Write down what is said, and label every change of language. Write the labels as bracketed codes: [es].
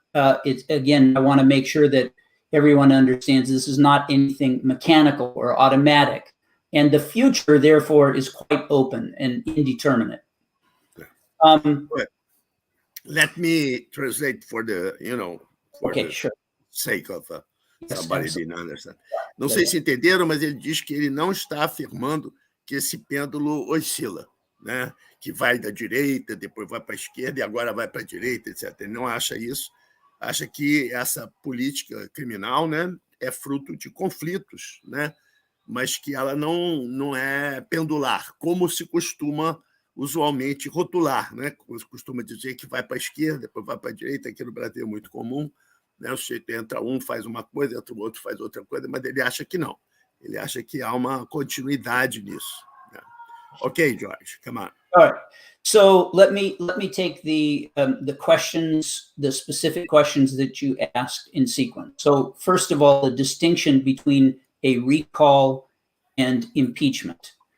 [en] Again, I want to make sure that everyone understands this is not anything mechanical or automatic. And the future, therefore, is quite open and indeterminate. Let me translate for the, Sure. Sake of somebody didn't understand. [pt] Não sei se entenderam, mas ele diz que ele não está afirmando que esse pêndulo oscila, né? Que vai da direita, depois vai para a esquerda e agora vai para a direita, etc. Ele não acha isso. Acha que essa política criminal, né, é fruto de conflitos, né? Mas que ela não é pendular, como se costuma usualmente rotular, né? Costuma dizer que vai para a esquerda, depois vai para a direita, aqui no Brasil é muito comum, né? O sujeito entra um, faz uma coisa, entra o outro, faz outra coisa, mas ele acha que não. Ele acha que há uma continuidade nisso. Né? [en] Okay, George, come on. All right. So let me take the questions, the specific questions that you asked in sequence. So first of all, the distinction between a recall and impeachment.